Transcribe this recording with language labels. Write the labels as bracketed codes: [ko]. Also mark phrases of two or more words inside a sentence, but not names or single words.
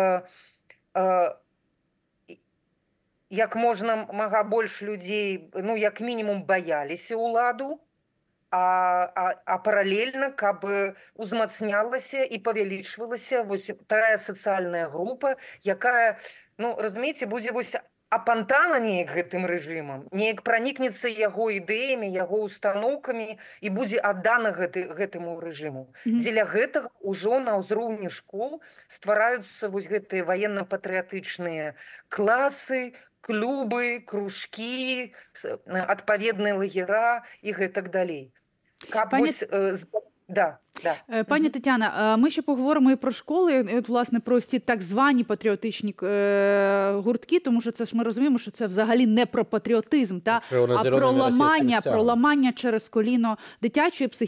[be] як мага больш людзей, як мінімум баяліся ўладу, а паралельна, каб узмацнялася і павялічвалася вось тая сацыяльная група, якая, разумееце, будзе вось апантана неяк гэтым рэжымам, неяк пранікнецца яго ідэямі, яго устаноўкамі і будзе аддана гэтаму рэжыму. Дзеля гэтага ўжо на ўзроўні школ ствараюцца вось гэтыя ваенна-патрыятычныя класы, клубы, кружкі, адпаведныя лагера і гэтак далей. [uk] Пані Тетяна, ми ще поговоримо і про школи, власне, про ці так звані патріотичні гуртки, тому що це ж ми розуміємо, що це взагалі не про патріотизм, а про ламання через коліно дитячої психіки.